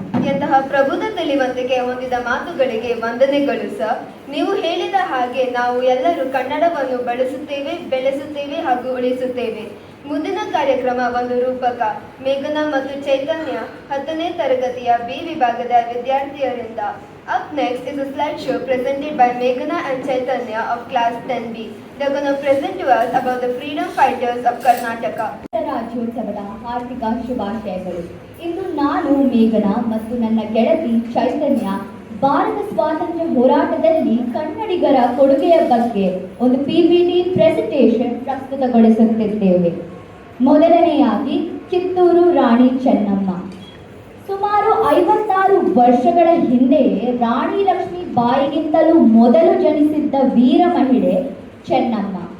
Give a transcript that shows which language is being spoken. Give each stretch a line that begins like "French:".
Kannada: ಎಂತಹ ಪ್ರಬುದ್ಧ ತಿಳಿವಂತಿಕೆ ಹೊಂದಿದ ಮಾತುಗಳಿಗೆ ವಂದನೆಗಳು ಸರ್. ನೀವು ಹೇಳಿದ ಹಾಗೆ ನಾವು ಎಲ್ಲರೂ ಕನ್ನಡವನ್ನು ಬಳಸುತ್ತೇವೆ, ಬೆಳೆಸುತ್ತೇವೆ ಹಾಗೂ ಉಳಿಸುತ್ತೇವೆ. ಮುಂದಿನ ಕಾರ್ಯಕ್ರಮ ಒಂದು ರೂಪಕ. ಮೇಘನಾ ಮತ್ತು ಚೈತನ್ಯ 10ನೇ ತರಗತಿಯ ಬಿ ವಿಭಾಗದ ವಿದ್ಯಾರ್ಥಿಯರಿಂದ.
English: Up next is a slideshow presented by Meghana and Chaitanya of class 10B. They are going to present to us about the freedom fighters of Karnataka.
Kannada: ರಾಜ್ಯೋತ್ಸವದ ಹಾರ್ದಿಕ ಶುಭಾಶಯಗಳು. ಇಂದು ನಾನು ಮೇಘನಾ ಮತ್ತು ನನ್ನ ಗೆಳತಿ ಚೈತನ್ಯ ಭಾರತ ಸ್ವಾತಂತ್ರ್ಯ ಹೋರಾಟದಲ್ಲಿ ಕನ್ನಡಿಗರ ಕೊಡುಗೆಯ ಬಗ್ಗೆ ಒಂದು PPT ಪ್ರೆಸೆಂಟೇಷನ್ ಪ್ರಸ್ತುತಗೊಳಿಸುತ್ತಿದ್ದೇವೆ. ಮೊದಲನೆಯಾಗಿ ಕಿತ್ತೂರು ರಾಣಿ ಚೆನ್ನಮ್ಮ. ಸುಮಾರು 56 ವರ್ಷಗಳ ಹಿಂದೆಯೇ ರಾಣಿ ಲಕ್ಷ್ಮೀ ಬಾಯಿಗಿಂತಲೂ ಮೊದಲು ಜನಿಸಿದ್ದ ವೀರ ಮಹಿಳೆ ಚೆನ್ನಮ್ಮ.